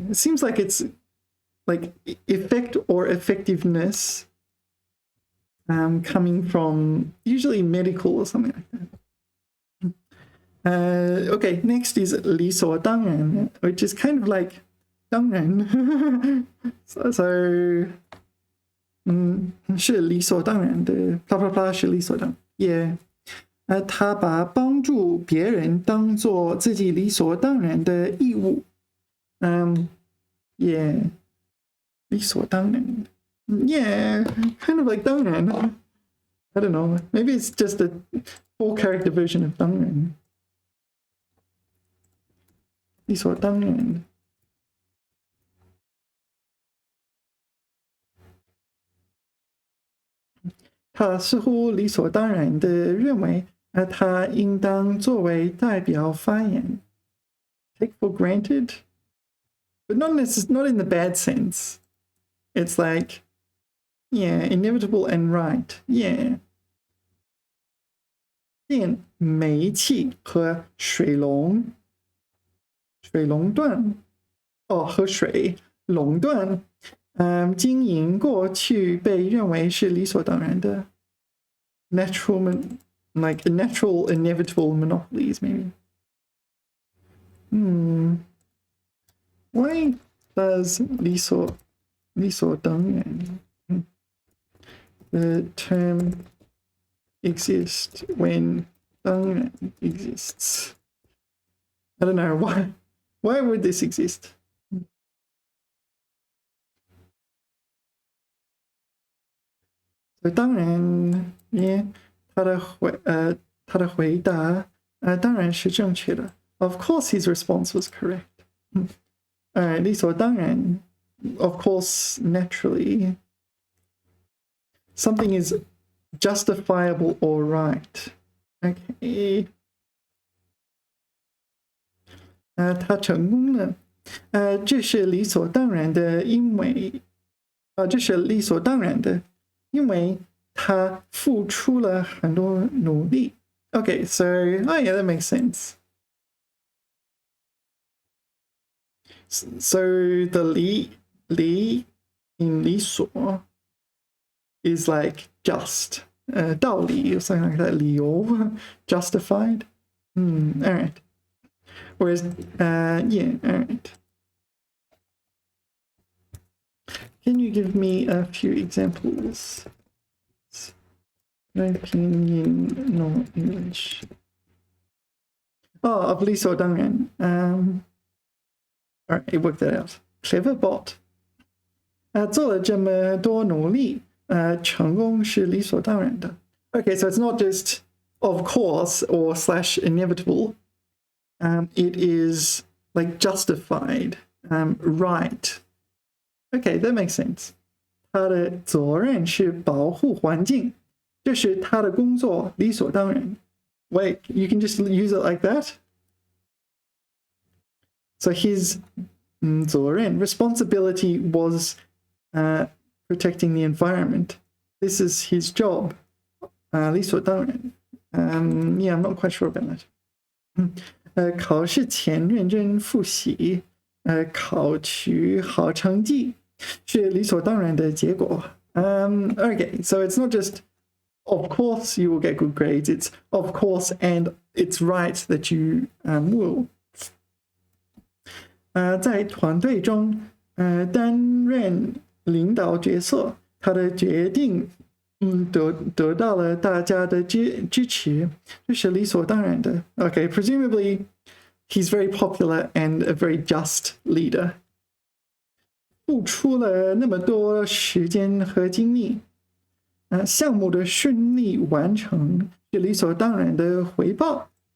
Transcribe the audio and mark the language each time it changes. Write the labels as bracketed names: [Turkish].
[English] It seems like it's like effect or effectiveness coming from usually medical or something like that. Okay, next is 理所当然, which is kind of like 当然. [Chinese] so 是理所当然的 blah blah blah 是理所当然 Yeah. 他把帮助别人当做自己理所当然的义务。 Yeah. 理所当然。 [English] Yeah, kind of like 当然。 I don't know. Maybe it's just a 4-character version of 当然。 [Chinese] 理所当然。他似乎理所当然地认为，他应当作为代表发言。 [English] Take for granted, but not in the bad sense. It's like, yeah, inevitable and right. Yeah. [Chinese] 电、煤气和水垄断，和水垄断。经营过去被认为是理所当然的 [English] natural inevitable monopolies maybe. Why does 理所当然 the term exist when 当然 exists? I don't know why would this exist? So 当然 yeah [Chinese] 他的回答当然是正确的 [English] Of course his response was correct. 理所当然 of course naturally something is justifiable or right. Okay. [Chinese] 他成功了这是理所当然的因为这是理所当然的因为他付出了很多努力 [English] Okay, so yeah, that makes sense. So the 理 in 理所 is like just 道理 or something like that 理由 justified. All right. Whereas yeah, all right. Can you give me a few examples? Opinion, no English. Of 理所当然 All right, it worked that out. Clever bot. [Chinese] 做了这么多努力成功是理所当然的 [English] Okay, so it's not just of course or / inevitable. It is like justified, right. Okay, that makes sense. [Chinese] 他的责任是保护环境，这是他的工作，理所当然。 [English] Wait, you can just use it like that? So his 责任 responsibility was protecting the environment. This is his job. 理所当然. Yeah, I'm not quite sure about that. [Chinese] 考试前认真复习，考取好成绩是理所当然的结果。 [English] Okay, so it's not just of course you will get good grades, it's of course and it's right that you will. [Chinese] 在团队中担任领导角色，他的决定得到了大家的支持，这是理所当然的。 [English] Okay, presumably he's very popular and a very just leader. [Chinese] 付出了那么多时间和精力，项目的顺利完成是理所当然的回报。